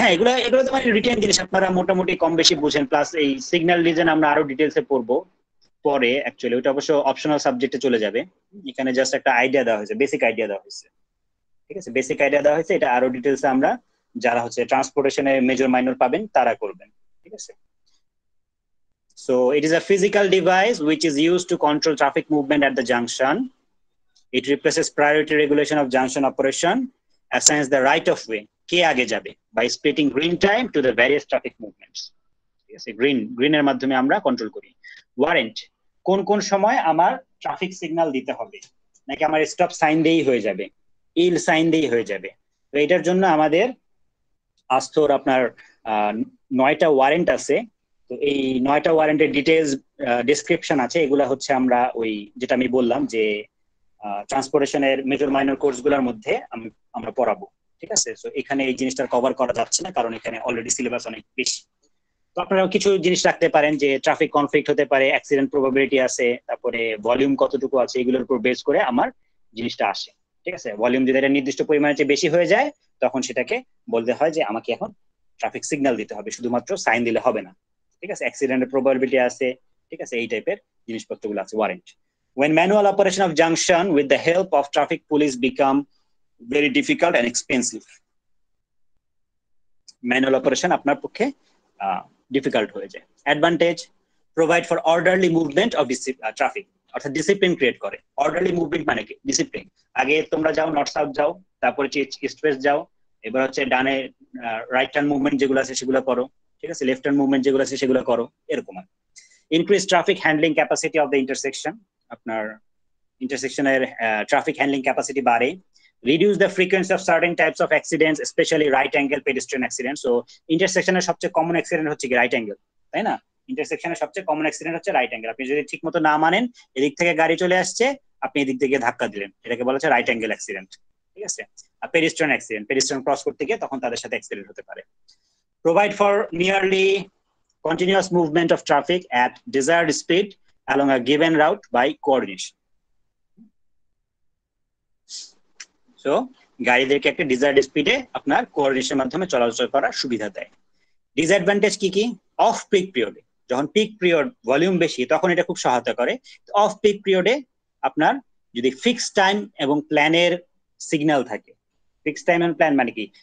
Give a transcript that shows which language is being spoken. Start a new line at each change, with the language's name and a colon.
Bangla: হ্যাঁ, এগুলো তো মানে রিটেন জিনিস, আপনারা মোটামুটি কম বেশি বুঝেন। প্লাস এই সিগন্যাল রিজন আমরা আরো ডিটেইলসে পড়বো পরে। অ্যাকচুয়ালি ওটা অবশ্য অপশনাল সাবজেক্টে চলে যাবে। এখানে জাস্ট একটা আইডিয়া দেওয়া হয়েছে, বেসিক আইডিয়া দেওয়া হয়েছে, ঠিক আছে। বেসিক আইডিয়া দেওয়া হয়েছে, এটা আরো ডিটেইলসে আমরা যারা হচ্ছে ট্রান্সপোর্টেশনে মেজর মাইনর পাবেন তারা করবেন, ঠিক আছে।
English: So it is a physical device which is used to control traffic movement at the junction. It replaces priority regulation of junction operation, assigns the right of way কে আগে যাবে by splitting green time to the various traffic movements.
Bangla: ঠিক আছে, গ্রিনের মাধ্যমে আমরা control করি। Warrant, কোন কোন সময় আমার ট্রাফিক সিগন্যাল দিতে হবে, নাকি আমার স্টপ সাইন দিয়েই হয়ে যাবে, ইল সাইন দিয়েই হয়ে যাবে। তো এটার জন্য আমাদের আস্তর আপনার 9টা ওয়ারেন্ট আছে। তো এই 9টা ওয়ারেন্টের ডিটেইলস ডেসক্রিপশন আছে। এগুলা হচ্ছে আমরা ওই যেটা আমি বললাম যে ট্রান্সপোর্টেশনের মেজর মাইনর কোর্সগুলোর মধ্যে আমরা পড়াবো, ঠিক আছে। সো এখানে এই জিনিসটা কভার করা যাচ্ছে না, কারণ এখানে অলরেডি সিলেবাস অনেক বেশি। তো আপনারা কিছু জিনিস রাখতে পারেন, যে ট্রাফিক কনফ্লিক্ট হতে পারে, অ্যাক্সিডেন্ট প্রবাবিলিটি আছে, তারপরে ভলিউম কতটুকু আছে, এগুলোর উপর বেস করে আমার জিনিসটা আসে, ঠিক আছে। ভলিউম যদি এটা নির্দিষ্ট পরিমাণে চেয়ে বেশি হয়ে যায়, তখন সেটাকে বলতে হয় যে আমাকে এখন ট্রাফিক সিগন্যাল দিতে হবে, শুধুমাত্র সাইন দিলে হবে না, ঠিক আছে। অ্যাক্সিডেন্টের প্রবাবিলিটি আছে, ঠিক আছে, এই টাইপের জিনিসপত্রগুলো আছে warrant.
English: When manual operation of junction with the help of traffic police become very difficult and expensive.
Bangla: Manual operation আপনার পক্ষে ডিফিকাল্ট হয়ে যায়। Advantage, provide for orderly movement of traffic, অর্থাৎ ডিসিপ্লিন ক্রিয়েট করে। অর্ডারলি মুভমেন্ট মানে কি? Discipline. আগে তোমরা যাও নর্থ সাউথ যাও, তারপরে ইস্ট ওয়েস্ট যাও, এবার হচ্ছে ডানে রাইট টার্ন মুভমেন্ট যেগুলো আছে সেগুলো করো, ঠিক আছে, লেফট টার্ন মুভমেন্ট যেগুলো আছে সেগুলো করো, এরকম। Increase traffic handling capacity of the intersection, আপনার ইন্টারসেকশনের ট্রাফিক হ্যান্ডলিং ক্যাপাসিটি বাড়ে।
English: Reduce the frequency of certain types of accidents, especially right angle pedestrian accidents.
Bangla: So ইন্টারসেকশনের সবচেয়ে কমন অ্যাক্সিডেন্ট হচ্ছে কি রাইট অ্যাঙ্গেল, তাই না? ইন্টারসেকশনের সবচেয়ে কমন অ্যাক্সিডেন্ট হচ্ছে রাইট অ্যাঙ্গেল। আপনি যদি ঠিকমতো না মানেন, এদিক থেকে গাড়ি চলে আসছে, আপনি এদিক থেকে ধাক্কা দিলেন, এটাকে বলা হচ্ছে রাইট অ্যাঙ্গেল অ্যাক্সিডেন্ট, ঠিক আছে। আর পেডিস্ট্রিয়ান অ্যাক্সিডেন্ট, পেডিস্ট্রিয়ান ক্রস করতে গিয়ে তখন তাদের সাথে অ্যাক্সিডেন্ট হতে পারে।
English: Provide for nearly continuous movement of traffic at desired speed along a given route by coordination.
Bangla: So গাড়িদেরকে একটা ডিজায়ার্ড স্পিডে আপনার কোঅর্ডিনেশনের মাধ্যমে চলাচল করার সুবিধা দেয়। ডিসঅ্যাডভান্টেজ কি কি? অফ পিক পিরিয়ডে, যখন পিক পিরিয়ড ভলিউম বেশি তখন এটা খুব সহায়তা করে। অফ পিক পিরিয়ডে আপনার যদি ফিক্সড টাইম এবং প্ল্যানের সিগন্যাল থাকে, ফিক্সড টাইম এন্ড প্ল্যান মানে কি?